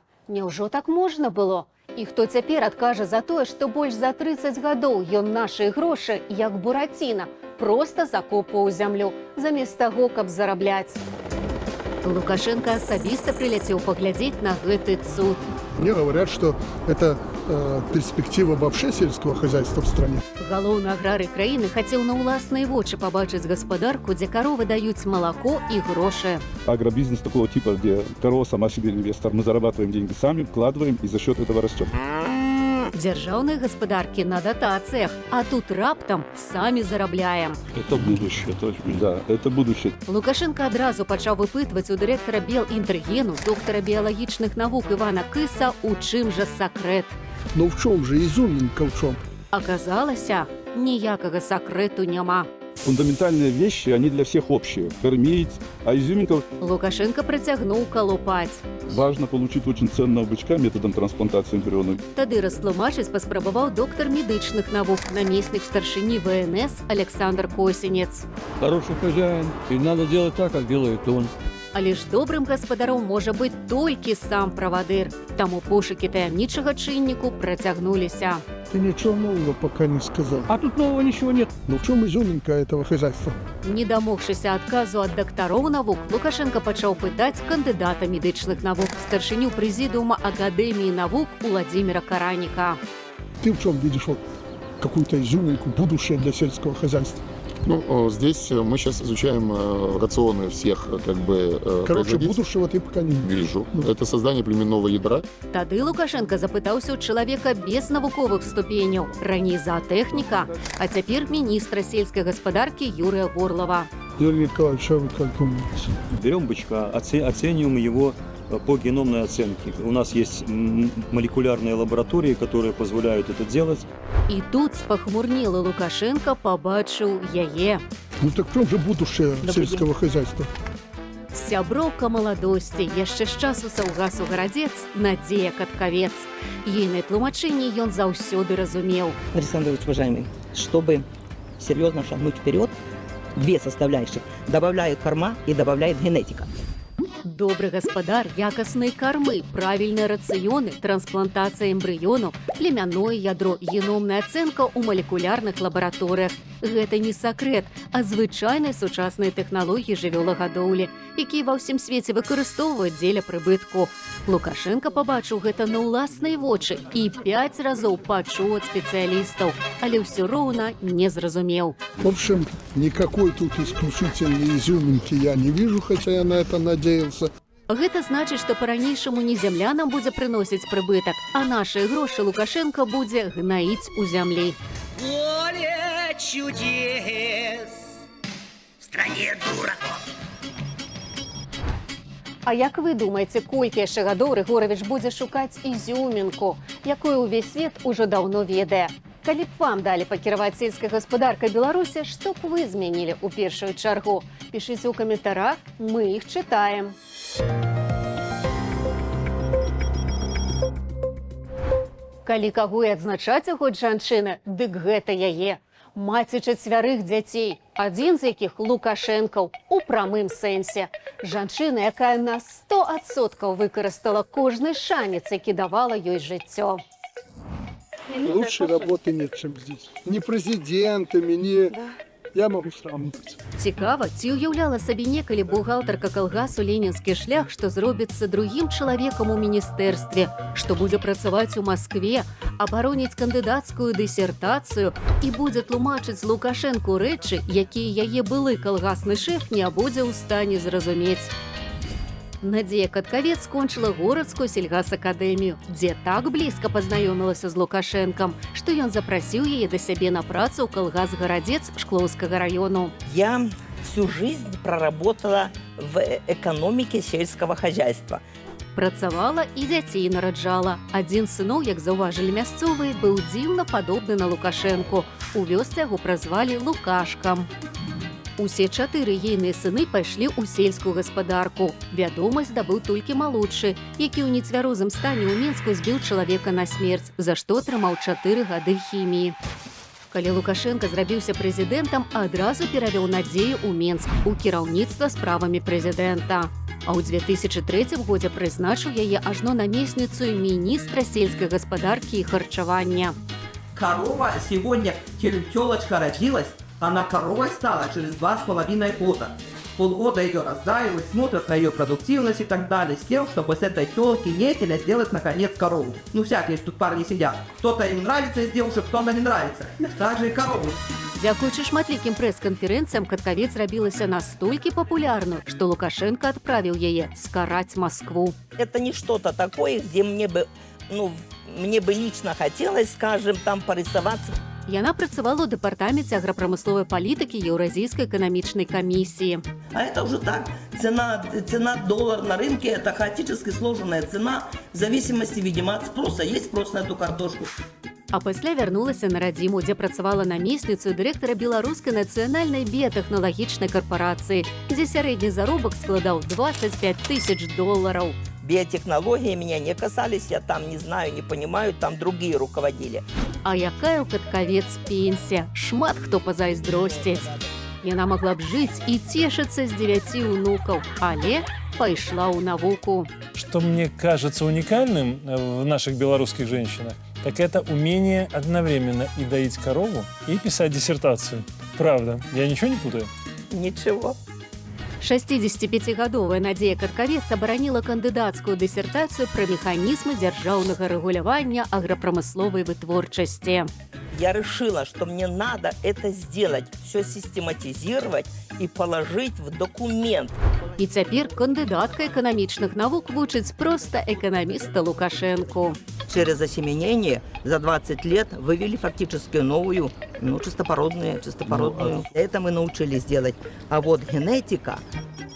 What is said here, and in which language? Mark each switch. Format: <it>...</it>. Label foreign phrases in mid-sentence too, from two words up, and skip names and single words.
<be>Няўжо так можна было? І хто цяпер адкажа за тое, што больш за 30 гадоў ён нашы грошы, як Бураціна, проста закопваў зямлю, замест таго, каб зарабляць. Лукашенко асабіста прыляцеў паглядзець на гэты цуд.</be> <ru>Мне говорят, что это перспектива вообще сельского хозяйства в стране.</ru> <be>Галоўны аграрый краіны хацеў на ўласныя вочы пабачыць гаспадарку, дзе каровы даюць малако і грошы.</be> <ru>Агробизнес такого типа, где корова сама себе инвестор. Мы зарабатываем деньги сами, вкладываем и за счет этого растем.</ru> <be>Дзяржаўныя гаспадаркі на датацыях, а тут раптам самі зарабляем.</be> <ru>Это будущее, точно. Да, это будущее.</ru> <be>Лукашенко адразу пачаў выпытваць у дырэктара Белінтэргену, доктара біялагічных навук Івана Кыса, у чым жа сакрэт.</be> <ru>Но в чем же изюминка, в чем?</ru> <be>Аказалася, ніякага сакрэту няма.</be> <ru>Фундаментальные вещи, они для всех общие. Кормить, а изюминка...</ru> <be>Лукашенко працягнуў калупаць.</be> <ru>Важно получить очень ценного бычка методом трансплантации эмбрионов.</ru> <be>Тады растлумачыць паспрабаваў доктар медычных навук, намеснік старшыні ВНС Александр Косінец.</be> <ru>Хороший хозяин, и надо делать так, как делает он.</ru> <be>Але ж добрым гаспадаром можа быць толькі сам правадыр. Таму пошукі таямнічага чынніку працягнуліся.</be> <ru>Ты ничего нового пока не сказал. А тут нового ничего нет. Но в чем изюминка этого хозяйства?</ru> <be>Не дамогшыся адказу ад дактароў навук, Лукашенко пачаў пытаць кандыдата медычных навук, старшыню прэзідыума Акадэміі навук Уладзіміра Караніка.</be> <ru>Ты в чем видишь вот какую-то изюминку, будущее для сельского хозяйства? Ну, здесь мы сейчас изучаем рационы всех, Короче, производителей. будущего ты пока не видишь. Вижу. Это создание племенного ядра.</ru> <be>Тады Лукашенко запытаўся ў чалавека без навуковых ступеняў, раней заатэхніка, а цяпер міністра сельскай гаспадаркі Юрыя Горлава.</be> <ru>Юрий Николаевич, а вы как думаете? Берем бычка, оцениваем его по геномной оценке. У нас есть молекулярные лаборатории, которые позволяют это делать.</ru> <be>І тут спахмурнелы Лукашенко пабачыў яе.</be> <ru>Ну так в чем же будущее сельского хозяйства?</ru> <be>Сяброўка маладосці, яшчэ з часу саўгасу гарадзец, Надзея Каткавец. Ейнае тлумачэнне ён заўсёды разумеў.</be> <ru>Александр Ильич, уважаемый, чтобы серьезно шагнуть вперед, две составляющих добавляет корма и добавляет генетика.</ru> <be>Добры гаспадар, якасныя кармы, правільныя рацыёны, трансплантацыя эмбрыёнаў, племянное ядро, геномная ацэнка ў малекулярных лабараторыях. Гэта не сакрэт, а звычайныя сучасныя тэхналогіі жывёлагадоўлі, якія ва ўсім свеце выкарыстоўваюць дзеля прыбытку. Лукашенко пабачыў гэта на ўласныя вочы і 5 разоў пачуў ад спецыялістаў, але ўсё роўна не зразумеў.</be> <ru>В общем, никакой тут исключительной изюминки я не вижу, хотя я на это надеялся.</ru> <be>Гэта значыць, што па-ранейшаму не зямля нам будзе прыносіць прыбытак, а нашыя грошы Лукашенко будзе гнаіць у зямлі.</be> <ru>Поле чудес в стране дураков.</ru> <be>А як вы думаеце, колькі яшчэ гадоў Рыгоравіч будзе шукаць изюмінку, якую ўвесь свет ужо даўно ведае? Калі б вам далі пакіраваць сельскай гаспадаркай Беларусі, што б вы змянілі ў першую чаргу? Пішыце ў каментарах, мы іх чытаем. Калі каго і адзначаць у год жанчыны, дык гэта яе. Маці 4 дзяцей, адзін з якіх Лукашэнкаў у прамым сэнсе. Жанчына, якая на 100% выкарыстала кожны шанец, які давала ёй жыццё.</be> <ru>Лучшей работы нет, чем здесь. Ни президентами, ни... Я могу сравнивать.</ru> <be>Цікава, ці ўяўляла сабе некалі бухгалтарка калгасу «Ленінскі шлях», што зробіцца другім чалавекам у міністэрстве, што будзе працаваць у Маскве, абароніць кандыдацкую дысертацыю і будзе тлумачыць Лукашэнку рэчы, якія яе былы калгасны шэф не будзе ў стане зразумець. Надзея Каткавец скончыла горадскую сельгасакадэмію, дзе так блізка пазнаёмілася з Лукашэнкам, што ён запрасіў яе да сябе на працу ў калгас-гарадзец Шклоўскага раёну.</be> <ru>Я всю жизнь проработала в экономике сельского хозяйства.</ru> <be>Працавала і дзяцей нараджала. Адзін з сыноў, як заўважылі мясцовыя, быў дзіўна падобны на Лукашэнку. У вёсцы яго празвалі Лукашкам. Усе 4 ейныя сыны пайшлі ў сельскую гаспадарку. Вядомасць здабыў толькі малодшы, які ў нецвярозым стане ў Мінску збіў чалавека на смерць, за што атрымаў 4 гады хіміі. Калі Лукашенко зрабіўся прэзідэнтам, адразу перавёў надзею ў Мінск у кіраўніцтва справамі прэзідэнта. А ў 2003 годзе прызначыў яе ажно намесніцу міністра сельскай гаспадаркі і харчавання.</be> <ru>Корова сегодня, телочка родилась, она коровой стала через 2,5 года. Полгода ее раздаивают, смотрят на ее продуктивность и так далее, с тем, чтобы с этой телки нетеля сделать наконец корову. Ну всякие тут парни сидят. Кто-то им нравится из девушек, кто-то не нравится. Так же и корову.</ru> <be>Дзякуючы шматлікім прэс-канферэнцыям Каткавец зрабілася настолькі папулярную, што Лукашенко адправіў яе скараць Москву.</be> <ru>Это не что-то такое, где мне бы лично хотелось, скажем, там порисоваться.</ru> <be>Яна працавала ў дэпартаменце аграпрамысловай палітыкі Еўразійскай эканамічнай камісіі.</be> <ru>А это уже так. Цена доллара на рынке, это хаотически сложенная цена, в зависимости, видимо, от спроса. Есть спрос на эту картошку.</ru> <be>А пасля вярнулася на радзіму, дзе працавала намесніцу дырэктара беларускай нацыянальнай біятэхналагічнай карпорацыі, дзе сярэдні заробак складаў $25 000.</be> <ru>Биотехнологии меня не касались, я там не знаю, не понимаю, там другие руководили.</ru> <be>А якая ў Каткавец пенсія? Шмат хто пазайздросціць. Яна магла б жыць і цешыцца з 9 унукаў, але пайшла ў навуку.</be> <ru>Что мне кажется уникальным в наших белорусских женщинах, так это умение одновременно и доить корову, и писать диссертацию. Правда, я ничего не путаю? Ничего.</ru> <be>65-гадовая Надзея Каткавец абараніла кандыдацкую дысертацыю пра механізмы дзяржаўнага рэгулявання аграпрамысловай вытворчасці.</be> <ru>Я решила, что мне надо это сделать, все систематизировать и положить в документ.</ru> <be>І цяпер кандыдатка эканамічных навук вучыць проста эканаміста Лукашенку.</be> <ru>Через осеменение за 20 лет вывели фактически новую, чистопородную. Это мы научились делать. А вот генетика,</ru>